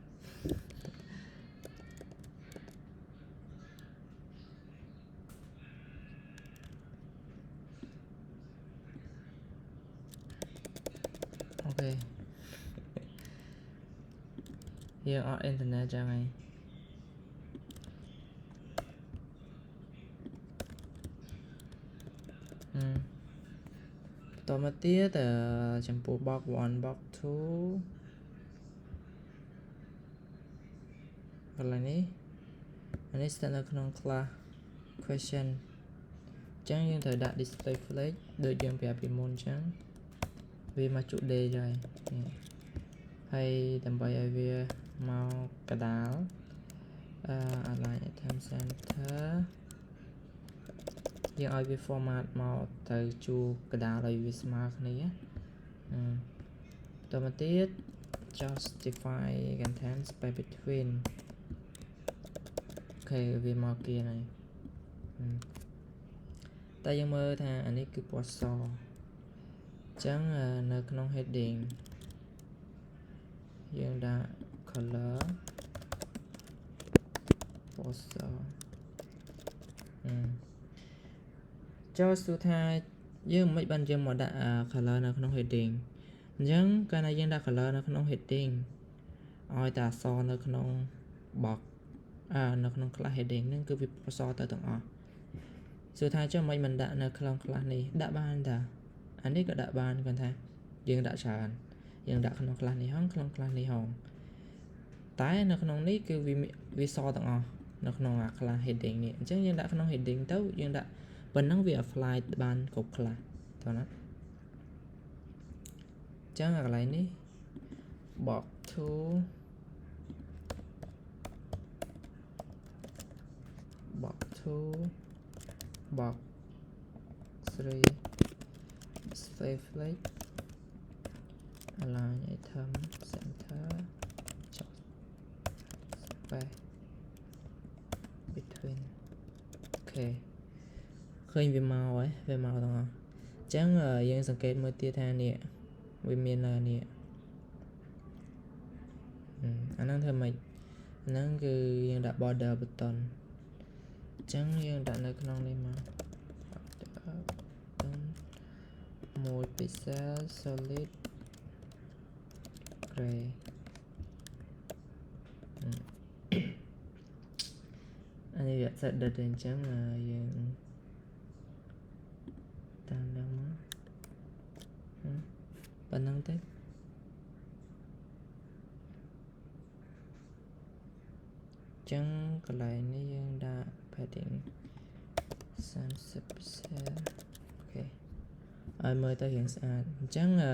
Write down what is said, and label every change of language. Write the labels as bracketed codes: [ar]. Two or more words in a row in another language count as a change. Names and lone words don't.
[km] អូខេយើងអត់អ៊ីនធឺណិតចឹងហើយបន្តមកទៀតចំពោះ [en] box 1 box 2 [km] កន្លែងនេះអានេះស្ថិតនៅក្នុង [en] class question [km] ចឹងយើងត្រូវដាក់ [en] display flag [km] ដូចយើងប្រាប់ពីមុនចឹងវាមកជក់ D ហើយហើយដើម្បីឲ្យវាមកកដាល [en] align item center [km] យើងឲ្យវា format មកទៅជួរកដាលឲ្យវាស្មើគ្នា បន្តមកទៀត [en] justify content space between [km] អូខេវាមកគៀនហើយតែយើងមើលថាអានេះគឺពណ៌សអញ្ចឹងនៅក្នុង heading យើងដាក់ color ពណ៌ស ចូលសួរថាយើងមិនបានយើងមកដាក់ color នៅក្នុង heading អញ្ចឹងកាលណាយើងដាក់ color នៅក្នុង heading ឲ្យតែអ ក្សរនៅក្នុង box នៅក្នុង [en] class heading [km] ហ្នឹងគឺវាពណ៌សទៅទាំងអស់សួរថាចុះមិនដាក់នៅក្នុង class នេះដាក់បានតាអានេះក៏ដាក់បានគាត់ថាយើងដាក់ច្រើនយើងដាក់ក្នុង class នេះហងក្នុង class នេះហងតែនៅក្នុងនេះគឺវាសទាំងអស់នៅក្នុង [en] class heading [km] នេះអញ្ចឹងយើងដាក់ក្នុង heading ទៅយើងដាក់ប៉ុណ្ណឹងវា apply បានគ្រប់ class តើណាអ ញ្ចឹងកន្លែងនេះ [en] box 2 box 2 box 3 display flag align item center space between [km] អូខេឃើញវាមកហើយវាមកទាំងអស់អញ្ចឹងយើងសង្កេតមើលទៀតថានេះវាមាននេះ អាហ្នឹងធ្វើម៉េចអាហ្នឹងគឺយើងដាក់ [en] border button [km] អញ្ចឹងយើងដាក់នៅក្នុងនេះមកមួយ [en] pixel solid [km] gray អានេះវា [en] set date [km] អញ្ចឹងយើងតាមនឹងមកប៉ុណ្ណឹងទៅចឹងកន្លែងនេះយើងដាក់ padding 30% អូខេឲ្យមើលទៅរៀងស្អាតអញ្ចឹង